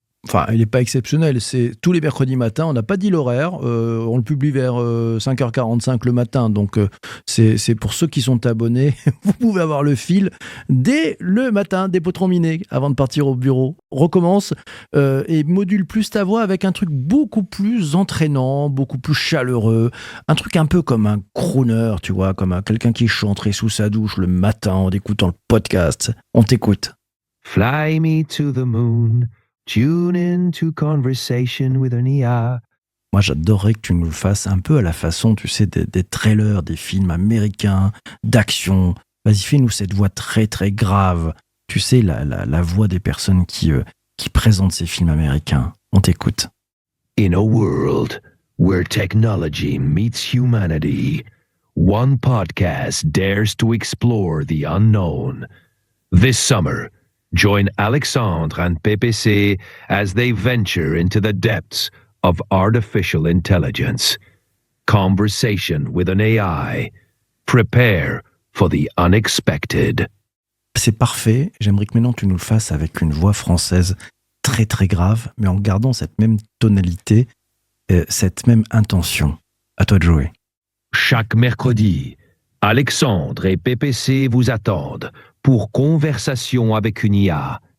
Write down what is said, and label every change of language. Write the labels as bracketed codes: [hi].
[fr] Enfin, il n'est pas exceptionnel, c'est tous les mercredis matins, on n'a pas dit l'horaire, on le publie vers 5h45 le matin, donc c'est pour ceux qui sont abonnés, vous pouvez avoir le fil dès le matin, des potrons minés, avant de partir au bureau. Recommence et module plus ta voix avec un truc beaucoup plus entraînant, beaucoup plus chaleureux, un truc un peu comme un crooner, tu vois, comme quelqu'un qui chanterait sous sa douche le matin en écoutant le podcast. On t'écoute. [en] Fly me to the moon. Tune in to Conversation with an IA. [fr] Moi, j'adorerais que tu nous le fasses un peu à la façon, tu sais, des trailers, des films américains, d'action. Vas-y, fais-nous cette voix très, très grave. Tu sais, la voix des personnes qui présentent ces films américains. On t'écoute. [en] In a world where technology meets humanity, one podcast dares to explore the unknown. This summer, join Alexandre and PPC as they venture into the depths of artificial intelligence. Conversation with an AI. Prepare for the unexpected. [fr] C'est parfait. J'aimerais que maintenant tu nous le fasses avec une voix française très très grave, mais en gardant cette même tonalité, cette même intention. À toi de jouer. Chaque mercredi, Alexandre et PPC vous attendent pour Conversation avec une IA.